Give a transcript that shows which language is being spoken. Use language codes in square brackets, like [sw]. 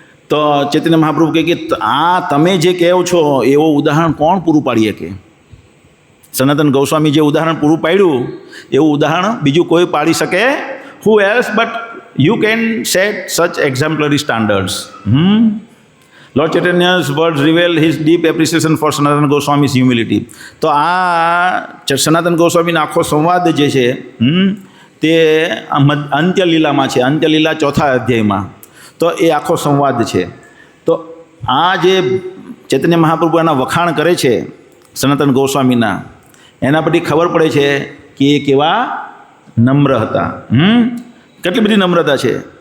[gu] તો ચૈતન્ય મહાપ્રભુ કહે કે આ તમે જે કહો છો એવો ઉદાહરણ કોણ પૂરું પાડી શકે? સનાતન ગોસ્વામી જે ઉદાહરણ પૂરું પાડ્યું એવું ઉદાહરણ બીજું કોઈ પાડી શકે? [en] Who else but you can set such exemplary standards. Lord Chaitanya's words reveal his deep appreciation for Sanatana Goswami's humility. [gu] તો આ સનાતન ગોસ્વામીનો આખો સંવાદ જે છે તે અંત્યલીલામાં છે, અંત્યલીલા 4થા અધ્યાયમાં. તો એ આખો સંવાદ છે. તો આ જે ચૈતન્ય મહાપ્રભુ એના વખાણ કરે છે સનાતન ગોસ્વામીના, એના પરથી ખબર પડે છે કે એ કેવા નમ્ર હતા. કેટલી બધી નમ્રતા છે.